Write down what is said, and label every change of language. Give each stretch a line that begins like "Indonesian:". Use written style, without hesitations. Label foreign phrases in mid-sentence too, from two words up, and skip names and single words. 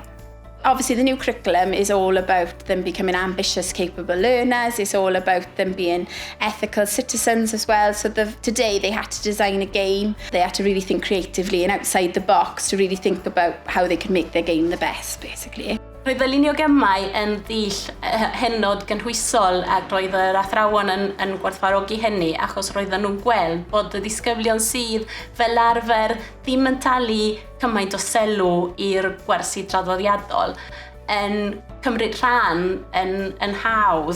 English: Obviously, the new curriculum is all about them becoming ambitious, capable learners. It's all about them being ethical citizens as well. So today they had to design a game. They had to really think creatively and outside the box to really think about how they could make their game the best, basically.
Welsh: Roedd y lunio gemau yn ddill hynod gynhwysol ac roedd yr athrawon yn gwerthfawrogi hynny achos roedden nhw'n gweld bod y disgyblion sydd fel arfer ddim yn talu cymaint o sylw i'r gwersi traddodiadol yn cymryd rhan yn hawdd.